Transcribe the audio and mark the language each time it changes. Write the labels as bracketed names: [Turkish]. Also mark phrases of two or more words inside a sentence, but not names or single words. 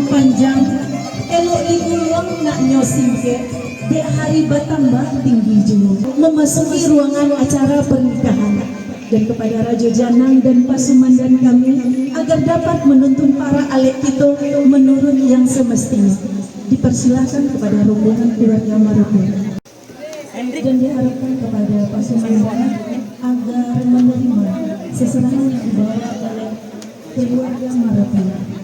[Minangkabau] panjang, elok digulung naknyo singke, dek hari bertambah tinggi julu. [Indonesian] Memasuki ruangan acara pernikahan, dan kepada Raja Janang dan Pasumandan kami agar dapat menuntun para alek itu menurut yang semestinya. Dipersilakan kepada rombongan keluarga Marapura dan diharapkan kepada Pasumandan agar menerima seserahan yang dibawa oleh keluarga Marapura.